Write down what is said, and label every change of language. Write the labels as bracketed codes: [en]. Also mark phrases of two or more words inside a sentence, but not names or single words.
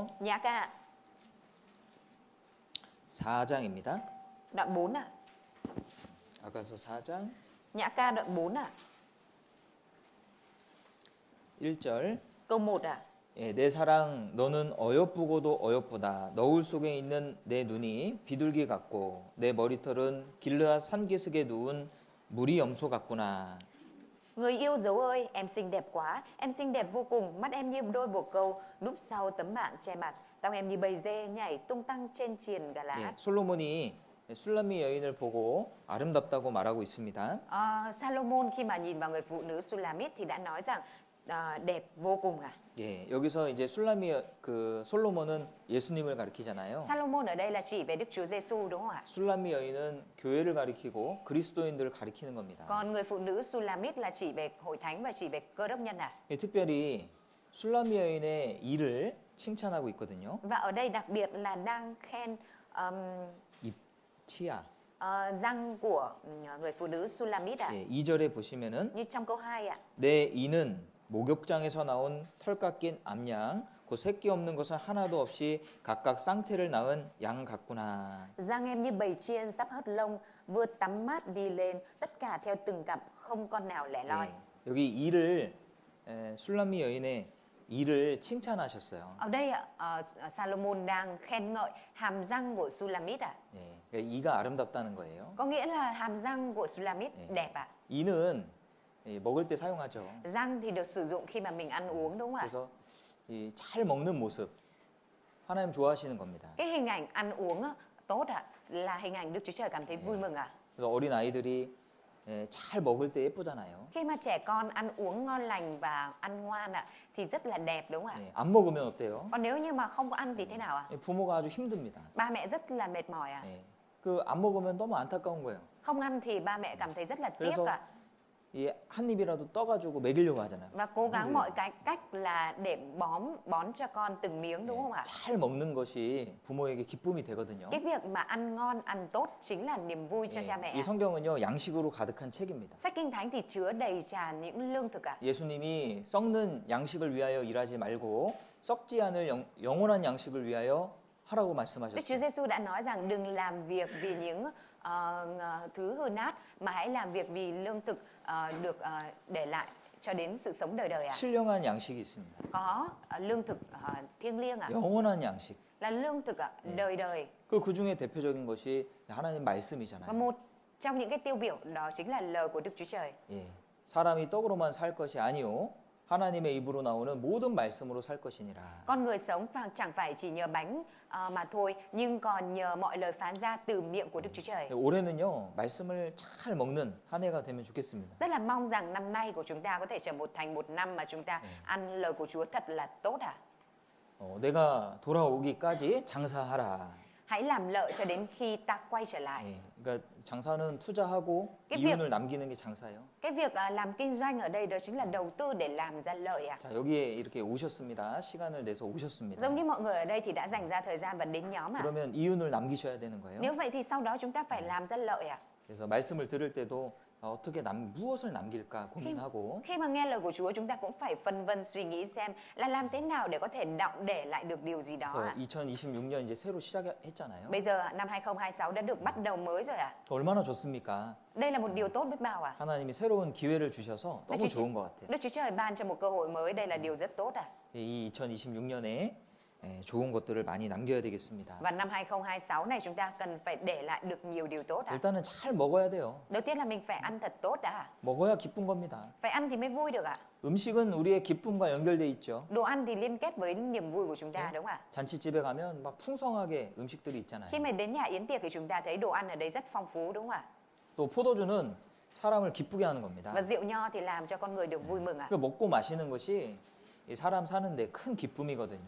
[vi] Nhã Ca [ko] 4장입니다. [vi] đoạn 4 ạ. [ko] 아가서 4장 [vi] Nhã Ca đoạn 4 ạ. [ko] 1절 [vi] Câu 1 ạ. [ko] 예, 내 사랑 너는 어여쁘고도 어여쁘다. 너울 속에 있는 내 눈이 비둘기 같고 내 머리털은 길르앗 산기슭에 누운 무리 염소 같구나. [vi] Người yêu dấu ơi, em xinh đẹp quá, em xinh đẹp vô cùng, mắt em như đôi bồ câu, núp sau tấm mạng che mặt, tóc em như bầy dê nhảy tung tăng trên triền gà lá. [ko] 예, 솔로몬이 술람미 여인을 보고 아름답다고 말하고 있습니다. [vi] Salomon khi mà nhìn vào người phụ nữ Sulamit thì đã nói rằng đẹp vô cùng à. [ko] 예, 여기서 이제 술람미 그 솔로몬은 예수님을 가리키잖아요. [vi] Salomon ở đây là chỉ về Đức Chúa Giêsu đúng không ạ? [ko] 술람미 여인은 교회를 가리키고 그리스도인들을 가리키는 겁니다. [vi] Còn người phụ nữ Sulamit là chỉ về hội thánh và chỉ về cơ đốc nhân à. [ko] 예, 특별히 술람미 여인의 일을 칭찬하고 있거든요. [vi] Và ở đây đặc biệt là đang khen [ko] 이 치아. [vi] răng của người phụ nữ Sulamit ạ. [ko] 예, 2절에 보시면은 [vi] Như trong câu 2 ạ. [ko] 내 이는 목욕장에서 나온 털 깎인 암양 그 새끼 없는 것은 하나도 없이 각각 쌍태를 낳은 양 같구나. [vi] Răng em như bầy chiên sắp hớt lông, vừa tắm mát đi lên, tất cả theo từng cặp, không con nào lẻ loi. [ko] 예, 여기 이를 술람미 여인의 이를 칭찬하셨어요. [vi] Ở đây Salomon đang khen ngợi hàm răng của Sulamit ạ. [ko] 예, 그러니까 이가 아름답다는 거예요. [vi] Có nghĩa là hàm răng của Sulamit đẹp ạ. [ko] 이는 먹을 때 사용하죠. [vi] Răng thì được sử dụng khi mà mình ăn uống đúng không ạ? [ko] 그래서 잘 먹는 모습 하나님 좋아하시는 겁니다. [vi] Cái hình ảnh ăn uống tốt ạ, là hình ảnh Đức Chúa Trời cảm thấy vui mừng ạ. [ko] 그래서 어린 아이들이 잘 먹을 때 예쁘잖아요. [vi] Khi mà trẻ con ăn uống ngon lành và ăn ngoan ạ, thì rất là đẹp đúng không ạ? [ko] 안 먹으면 어때요? [vi] Còn nếu như mà không có ăn thì thế nào ạ? [ko] 부모가 아주 힘듭니다. [vi] Ba mẹ rất là mệt mỏi ạ. [ko] 그 안 먹으면 너무 안타까운 거예요. [vi] Không ăn thì ba mẹ cảm thấy rất là tiếc [ko] 그래서 [vi] ạ. [ko] 이 한 입이라도 떠가지고 먹이려고 하잖아요. [vi] và cố gắng mọi cái cách là để bón cho con từng miếng đúng không ạ? [ko] 잘 먹는 것이 부모에게 기쁨이 되거든요. [vi] Cái việc mà ăn ngon, ăn tốt chính là niềm vui cho cha mẹ. [ko] 이 성경은요 양식으로 가득한 책입니다. [vi] Sách Kinh Thánh thì chứa đầy tràn những lương thực ạ. [ko] 예수님이 썩는 양식을 위하여 일하지 말고 썩지 않을 영원한 양식을 위하여 하라고 [vi] Đức Chúa [ko] 말씀하셨어요. [vi] Giêsu đã nói rằng đừng làm việc vì những thứ hư nát mà hãy làm việc vì lương thực được để lại cho đến sự sống đời đời ạ. [ko] 신령한 양식이 있습니다. [vi] Có lương thực thiêng liêng ạ. [ko] 영원한 양식. [vi] Là lương thực ạ, đời đời. [ko] 그 중에 대표적인 것이 하나님 [vi] Và [ko] 말씀이잖아요. [vi] một trong những cái tiêu biểu đó chính là lời của Đức Chúa Trời. [ko] 예. 사람이 떡으로만 살 것이 아니요 하나님의 입으로 나오는 모든 말씀으로 살 것이니라. [vi] Con người sống chẳng phải chỉ nhờ bánh mà thôi, nhưng còn nhờ mọi lời phán ra từ miệng của Đức Chúa Trời. [ko] 올해는요 말씀을 잘 먹는 한 해가 되면 좋겠습니다. [vi] Rất là mong rằng năm nay của chúng ta có thể trở thành một năm mà chúng ta ăn lời của Chúa thật là tốt ạ. [ko] 내가 돌아오기까지 장사하라. [vi] Hãy làm lợi cho đến khi ta quay trở lại. [ko] 예, 그러니까 장사는 투자하고 [vi] cái [ko] 이윤을 남기는 게 장사예요. [vi] Cái việc làm kinh doanh ở đây đó chính là đầu tư để làm ra lợi ạ. [ko] 자 여기에 이렇게 오셨습니다. 시간을 내서 오셨습니다. [vi] Giống như mọi người ở đây thì đã dành ra thời gian và đến nhóm ạ. [ko] 그러면 이윤을 남기셔야 되는 거예요. [vi] Nếu vậy thì sau đó chúng ta phải làm ra lợi ạ. [ko] 그래서 말씀을 들을 때도 어떻게 무엇을 남길까 고민하고 [vi] Khi mà nghe lời của Chúa chúng ta cũng phải phân vân suy nghĩ xem là làm thế nào để có thể đọng để lại được điều gì đó [ko] 그래서 [vi] ạ. [ko] 2026년 이제 새로 시작했잖아요. [vi] Bây giờ năm 2026 đã được bắt đầu mới rồi ạ. [ko] 얼마나 좋습니까? [vi] Đây là một điều tốt biết bao ạ. [ko] 하나님이 새로운 기회를 주셔서 너무 좋은 것 같아요. [vi] Đức Chúa Trời ban cho một cơ hội mới, đây là điều rất tốt ạ. [ko] 이 2026년에 좋은 것들을 많이 남겨야 되겠습니다. [vi] Và năm 2026 này chúng ta cần phải để lại được nhiều điều tốt ạ. [ko] 일단은 잘 먹어야 돼요. [vi] Đầu tiên là mình phải ăn thật tốt đã. [ko] 먹어야 기쁜 겁니다. [vi] Phải ăn thì mới vui được ạ. [ko] 음식은 우리의 기쁨과 연결돼 있죠. [vi] Đồ ăn thì liên kết với niềm vui của chúng ta đúng không ạ? [ko] 잔치집에 가면 막 풍성하게 음식들이 있잖아요. [vi] Khi mà đến nhà yến tiệc thì chúng ta thấy đồ ăn ở đây rất phong phú đúng không ạ? [ko] 또 포도주는 사람을 기쁘게 하는 겁니다. [vi] Và rượu nho thì làm cho con người được vui mừng ạ. [ko] 그 먹고 마시는 것이 이 사람 사는데 큰 기쁨이거든요.